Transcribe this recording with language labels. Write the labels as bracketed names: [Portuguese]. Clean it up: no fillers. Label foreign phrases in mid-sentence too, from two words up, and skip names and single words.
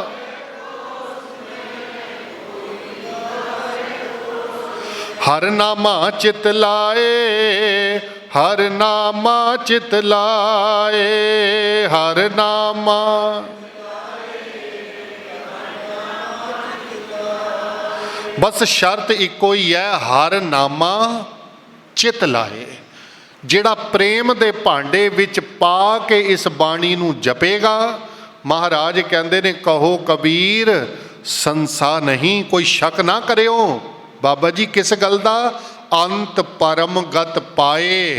[Punjabi] ਹਰ ਨਾਮਾ ਚਿਤ ਲਾਏ, ਹਰ ਨਾਮਾ ਚਿਤ ਲਾਏ, ਹਰ ਨਾਮਾ। ਬਸ ਸ਼ਰਤ ਇਕੋ ਹੀ ਹੈ, ਹਰ ਨਾਮਾ ਚਿਤ ਲਾਏ। ਜਿਹੜਾ ਪ੍ਰੇਮ ਦੇ ਭਾਂਡੇ ਵਿੱਚ ਪਾ ਕੇ ਇਸ ਬਾਣੀ ਨੂੰ ਜਪੇਗਾ, ਮਹਾਰਾਜ ਕਹਿੰਦੇ ਨੇ ਕਹੋ ਕਬੀਰ ਸੰਸਾ ਨਹੀਂ, ਕੋਈ ਸ਼ੱਕ ਨਾ ਕਰਿਓ। ਬਾਬਾ ਜੀ ਕਿਸ ਗੱਲ ਦਾ? ਅੰਤ ਪਰਮ ਗਤ ਪਾਏ।